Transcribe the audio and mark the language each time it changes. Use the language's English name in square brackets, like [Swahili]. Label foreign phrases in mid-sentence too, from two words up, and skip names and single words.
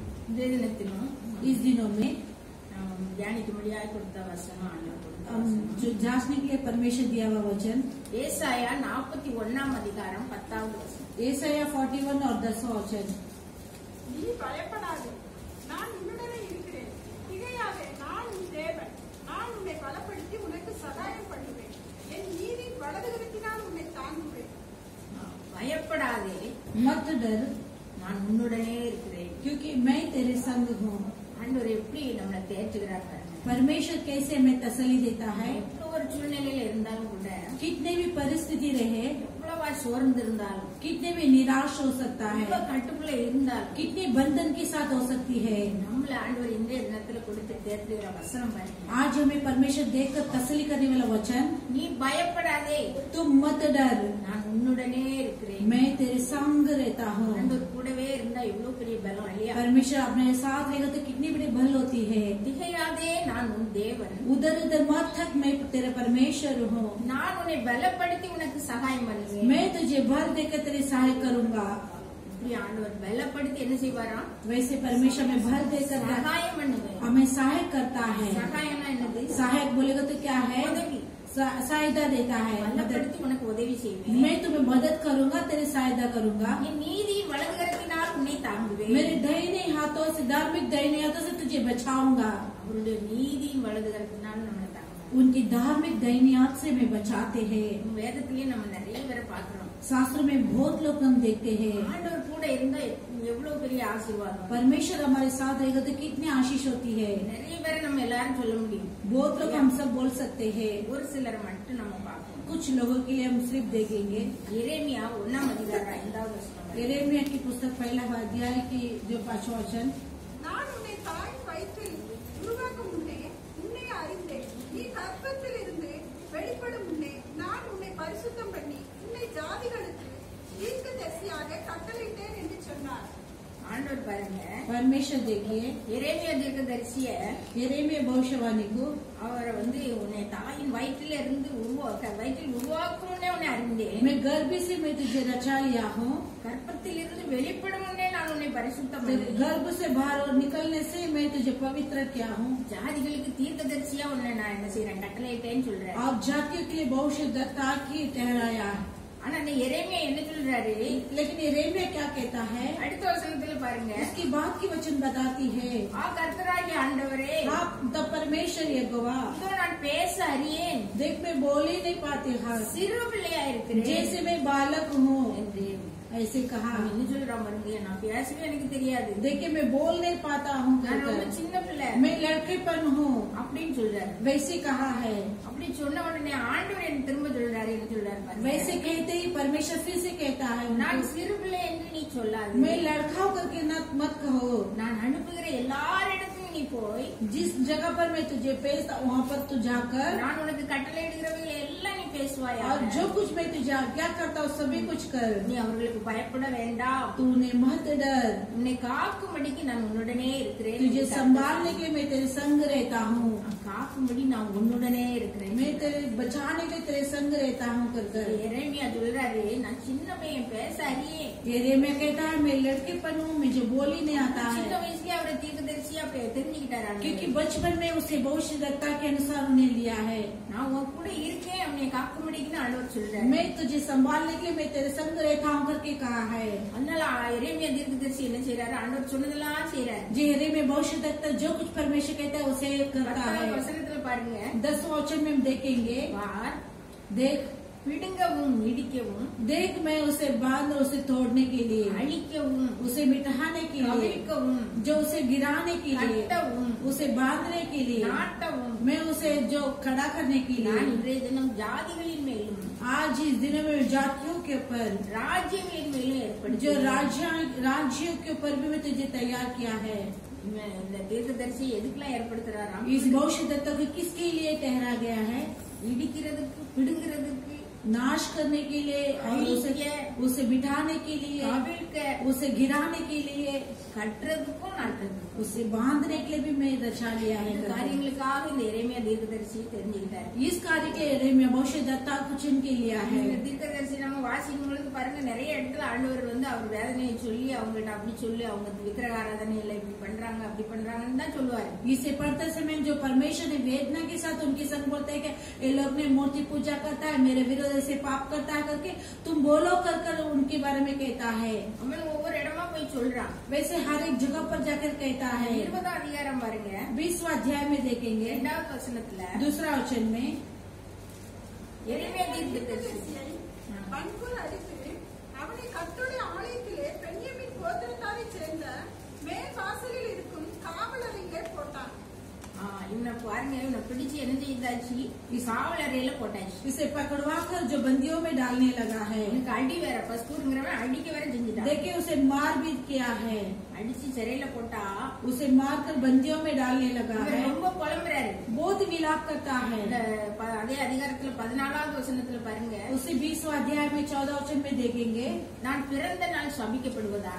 [Hindi] इस दिनों में जो जांचने के लिए परमेश्वर दिया हुआ वचन [Tamil] ஏசாயா 41 அதிகாரம் 10வது வசனம். [Hindi] ஏசாயா 41 और 10वां वचन. [Tamil] நீ பயப்படாதே, நான் உன்னுடனே இருக்கிறேன். திகையாதே, நான் உன் தேவன். நான் உன்னை பலப்படுத்தி உனக்கு சகாயம் பண்ணுவேன். என் நீதி வலதுகரத்தினால் உன்னை தாங்குவேன். பயப்படாதே, [Hindi] मत डर, [Tamil] நான் உன்னுடனே இருக்கிறேன். [Hindi] क्योंकि मैं तेरे संग हूँ. [Tamil] ஆண்டவர் எப்படி நம்மளை தேற்றுகிறார் பாருங்க. [Hindi] परमेश्वर कैसे हमें तसल्ली देता है. [Tamil] எவ்வளவு ஒரு சூழ்நிலையில இருந்தாலும் கூட, [Hindi] कितने भी परिस्थिति रहे, [Tamil] எவ்வளவா சோர்ந்து இருந்தாலும், [Hindi] कितने भी निराश हो सकता है, [Tamil] கட்டுக்குள்ள இருந்தாலும், [Hindi] कितने बंधन के साथ हो सकती है. [Tamil] நம்மள ஆண்டவர் இந்த தினத்துல கொடுத்து தேற்றுகிற வசனம் பாருங்க. [Hindi] आज हमें परमेश्वर देखकर तसल्ली करने वाला वचन, [Tamil] நீ பயப்படாதே, [Hindi] तुम मत डर, [Tamil] நான் உன்னுடனே இருக்கிறேன். [Hindi] मैं तेरे संग रहता हूँ. [Tamil] ஆண்டவர் கூடவே இருந்தா எவ்வளவு பெரிய பலம் இல்லையா? [Hindi] परमेश्वर अपने साथ रहेगा तो कितनी बड़ी बल होती है. [Tamil] திகையாதே, நான் உன் தேவன். [Hindi] उधर उधर मत थक, मैं तेरा परमेश्वर हूँ. [Tamil] நான் உன்னை பலப்படுத்தி உனக்கு சகாயம் பண்ணுவேன். [Hindi] मैं तुझे बल देकर तेरी सहाय करूंगा. [Tamil] இப்படி ஆண்டவர் பலப்படுத்தி என்ன செய்வாராம்? [Hindi] वैसे परमेश्वर में बल देकर [Tamil] சகாயம் பண்ணுவேன். [Hindi] हमें सहायक करता है. [Tamil] சகாயம்னா என்னது? [Hindi] सहायक बोलेगा तो क्या है? [Tamil] உதவி. [Hindi] सहायता देता है. [Tamil] பலப்படுத்தி உனக்கு உதவி செய்வேன். [Hindi] मैं तुम्हें मदद करूंगा, तेरी सहायता करूंगा. [Tamil] என் நீதி வலதுகரத்தினால் உன்னை தாங்குவேன். [Hindi] मेरे दाहिने हाथों से, धार्मिक दाहिने हाथों से तुझे बचाऊंगा. [Tamil] அவருடைய நீதியின் வலதுகரத்தினால் நம்மளை தாங்குவேன். [Hindi] उनकी धार्मिक दाहिने हाथ से हमें बचाते हैं. [Tamil] வேதத்திலேயே நம்ம நிறைய பேரை பாக்குறோம். [Hindi] शास्त्र में बहुत लोग हम देखते हैं. [Tamil] ஆண்டவர் கூட இருந்தா எவ்வளவு பெரிய ஆசீர்வாதம். [Hindi] परमेश्वर हमारे साथ रहेगा तो कितनी आशीष होती है. [Tamil] நிறைய பேரை நம்ம எல்லாரும் சொல்ல முடியும். [Hindi] बहुत लोग हम सब बोल सकते हैं. [Tamil] ஒரு சிலர் மட்டும் நம்ம பார்க்கணும். [Hindi] कुछ लोगों के लिए हम सिर्फ देखेंगे. [Tamil] எரேமியா 1 அதிகாரம் 5வது வசனம். [Hindi] यिर्मयाह की पुस्तक 1 अध्याय की जो 5वां वचन. [Tamil] நான் உன்னை தாயின் வயிற்றில் உருவாக்கும் முன்னே உன்னை அறிந்தேன். நீ கர்ப்பத்தில் இருந்து வெளிப்படும் முன்னே நான் உன்னை பரிசுத்தம் பண்ணி உன்னை ஜாதிகளுக்கு தீர்க்கதரிசியாக கட்டளையிட்டேன் என்று சொன்னார். ஆண்டவர் பாருங்க, [Hindi] परमेश्वर देखिए, [Tamil] எரேமியா தீர்க்கதரிசிய [Hindi] यिर्मयाह भविष्यवाणी को [Tamil] அவரை உன்னை தாயின் வயிற்றில இருந்து வயிற்றில் உருவாக்கும்னே உன்னை அறிந்தேன். [Hindi] मैं गर्भ से मैं तुझे रचा लिया हूँ. [Tamil] கற்பத்தில் இருந்து வெளிப்படும் முன்னே நான் உன்னை பரிசுத்தம் [Hindi] तेरे [Tamil] பண்ணி [Hindi] गर्भ से बाहर और निकलने से मैं तुझे पवित्र किया हूँ. [Tamil] ஜாதிகளுக்கு தீர்க்கதரிசியா உன்னை நான் என்ன செய்யறேன்? கட்டளையிட்டேன்னு சொல்றேன். [Hindi] आप जातियों के लिए भविष्य दत्ता की ठहराया. [Tamil] ஆனா அந்த எரேமியா என்ன சொல்றாரு? [Hindi] लेकिन यिर्मयाह क्या कहता है? [Tamil] அடுத்த வசனத்துல பாருங்க, [Hindi] इसकी बात की वचन बताती है. [Tamil] கர்த்தராகிய ஆண்டவரே, [Hindi] आप तब परमेश्वर यहोवा, [Tamil] இதோ நான் பேச அறியேன், [Hindi] देख मैं बोल ही नहीं पाती हूँ, [Tamil] சிறு பிள்ளையா இருக்கிறேன் [Hindi] जैसे मैं बालक हूँ. [Tamil] என்று [Hindi] ऐसे कहा. [Tamil] என்ன சொல்றான் பாருங்க, நான் பேசவே எனக்கு தெரியாது, [Hindi] देखिए मैं बोल नहीं पाता हूँ, [Tamil] நான் ரொம்ப சின்ன பிள்ளை [Hindi] मैं लड़केपन हूँ, [Tamil] அப்படின்னு சொல்றாரு. [Hindi] वैसे कहा है. [Tamil] அப்படி சொன்ன உடனே ஆண்டவர் என்ன திரும்ப சொல்றாரு, என்ன சொல்றாரு பாருங்க, [Hindi] वैसे कहते ही परमेश्वर फिर से कहता है, [Tamil] நான் சிறு பிள்ளை என்று நீ சொல்லாது, [Hindi] मैं लड़का होकर के मत कहो. [Tamil] நான் அனுப்புகிற எல்லாரிடத்தையும் நீ போய் [Hindi] जिस जगह पर मैं तुझे भेजता वहाँ पर तू जाकर [Tamil] நான் உனக்கு கட்டளை இடுகிறவைகளை எல்லாம் நீ பேசுவாயா, [Hindi] और जो कुछ मैं तुझे क्या करता हूँ सभी कुछ कर. [Tamil] நீ அவர்களுக்கு பயப்பட வேண்டாம், [Hindi] तूने मत डर, [Tamil] உன்னை காக்கும்படிக்கு நான் உன்னுடனே இருக்கிறேன், [Hindi] तुझे संभालने के मैं तेरे संग रहता हूँ, [Tamil] காக்கும்படி நான் உன்னுடனே இருக்கிறேன். [Hindi] मैं तेरे बचाने के तेरे संग रहता हूँ कर. [Tamil] எரேமியா சொல்றாரு, நான் சின்ன பையன் பேச அறியே, [Hindi] यिर्मयाह कहता है मैं लड़केपन हूँ, मुझे बोल ही नहीं आता [Tamil] சின்ன [Hindi] है, [Tamil] வயசுலயே அவரை தீர்க்கதரிசியா தெரிஞ்சுக்கிட்டாரு. [Hindi] क्योंकि बचपन में उसे भविष्यद्वक्ता के अनुसार उन्हें लिया है. [Tamil] நான் உன் கூட இருக்கேன், அவனை காக்கும்படிக்குன்னு ஆண்டவர் சொல்றாரு. [Hindi] मैं तुझे संभालने के लिए मैं तेरे संग रहता हूँ करके कहा है. [Tamil] அதனால எரேமியா தீர்க்கதரிசி என்ன செய்யறாரு? ஆண்டவர் சொன்னதெல்லாம் செய்யறாரு. [Hindi] जो यिर्मयाह भविष्यद्वक्ता जो कुछ परमेश्वर कहता है उसे करता है. [Tamil] வசனத்துல பாருங்க, [Hindi] 10वां वचन में हम देखेंगे, [Tamil] வார் [Hindi] देख [Tamil] பிடுங்கவும் இடிக்கவும் [Hindi] देख मैं उसे बांध उसे तोड़ने के लिए, [Tamil] அழிக்கவும் [Hindi] उसे मिटाने के लिए, [Tamil] கவிழ்க்கவும் [Hindi] जो उसे गिराने के लिए, [Tamil] கட்டவும் [Hindi] उसे बांधने के लिए, [Tamil] நாட்டவும் [Hindi] मैं उसे जो खड़ा करने के [Tamil] நான் [Hindi] लिए [Tamil] இன்றைய தினம் ஜாதிகளின் மேலும் [Hindi] आज इस दिन में जातियों के ऊपर [Tamil] ராஜ்யங்களின் மேலும் [Hindi] जो [Tamil] ஏற்படுத்தி [Hindi] राज्यों के ऊपर भी मैं तुझे तैयार किया है. [Tamil] இந்த தீர்க்கதரிசி எதுக்கெல்லாம் ஏற்படுத்துறாராம்? [Hindi] इस भविष्यद्वक्ता को किसके लिए ठहरा गया है? [Tamil] இடிக்கிறதுக்கு, பிடுங்கிறதுக்கு, [Hindi] नाश करने के लिए और उसे बिठाने के लिए, उसे गिराने के लिए, [Tamil] கட்டுறதுக்கும் நாட்டுறதுக்கும், [Hindi] उसे बांधने के लिए भी मैं रचा लिया है। [Tamil] காரியங்களுக்காக இந்த எரேமியா தீர்க்கதரிசி தெரிஞ்சுக்கிட்டாரு. [Hindi] इस कार्य के एरेमिया भविष्यद्वक्ता को चुन के लिया है। [Tamil] இந்த தீர்க்கதரிசி நம்ம வாசிக்கும் பொழுது பாருங்க, நிறைய இடத்துல ஆண்டவர் அவர் வேதனையை சொல்லி அவங்கள்ட்ட அப்படி சொல்லி அவங்க விக்கிரக ஆராதனையில இப்படி பண்றாங்க அப்படி பண்றாங்கன்னு தான் சொல்லுவாரு. [Hindi] इसे पढ़ते समय जो परमेश्वर ने वेदना के साथ उनके संग बोलते हैं कि ये लोग ने मूर्ति पूजा करता है, मेरे विरोध से पाप करता है करके तुम बोलो कर उनके बारे में कहता है। [Tamil] அவன் ஒவ்வொரு இடமா போய் சொல்றான். [Hindi] वैसे हर एक जगह पर जाकर कहता है। [Tamil] 20 அதிகாரம் பாருங்க, [Hindi] 20वां अध्याय में देखेंगे [Tamil] 2வது வசனத்துல, [Hindi] दूसरा वचन में [Tamil] எரேமியா தீர்க்கதரிசி பண்புல் அடித்து அவனை கர்த்தருடைய ஆலயத்திலே பென்யமீன் கோத்திரத்தாரைச் சேர்ந்த மேல் வாசலில் இருக்கும் காவலறையிலே போட்டான். இவனை பாருங்க, இவனை பிடிச்சு என்ன செய்தாச்சு, காவல் அறையில போட்டாச்சு. [Hindi] इसे पकड़वा कर जो बंदियों में डालने लगा है। [Tamil] எனக்கு அடி வேற, பஸ்கூருங்கிறவன் अடிக்க வேற செஞ்சுட்டான். [Hindi] देखिए उसे मार भी किया है, [Tamil] அடிச்சு சிறையில போட்டா [Hindi] उसे मारकर बंदियों में डालने लगा है। [Tamil] ரொம்ப புலம்புறாரு, [Hindi] बहुत विलाप करता है। [Tamil] அதே அதிகாரத்துல 14வது வசனத்துல பாருங்க, [Hindi] उसे 20वां अध्याय में 14 वचन में देखेंगे, [Tamil] நான் பிறந்த நாள் சபிக்கப்படுவதாக,